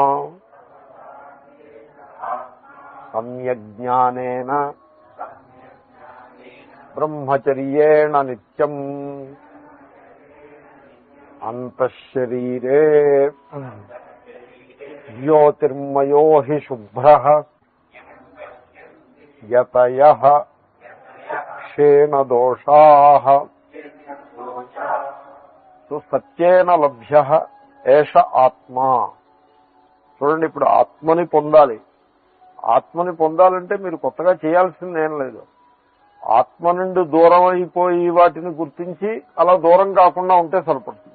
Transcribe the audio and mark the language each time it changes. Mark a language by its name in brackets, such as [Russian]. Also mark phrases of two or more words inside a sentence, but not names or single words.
[Sanskrit] सम्यग्ज्ञानेन ब्रह्मचर्येण नित्यम् अन्तःशरीरे ज्योतिर्मयो हि शुभ्रः यतयः क्षेण दोषाः। సత్యేన లభ్య ఏష ఆత్మ. [Telugu] చూడండి, ఇప్పుడు ఆత్మని పొందాలి. ఆత్మని పొందాలంటే మీరు కొత్తగా చేయాల్సిందేం లేదు. ఆత్మ నుండి దూరం అయిపోయి వాటిని గుర్తించి అలా దూరం కాకుండా ఉంటే సరిపడుతుంది.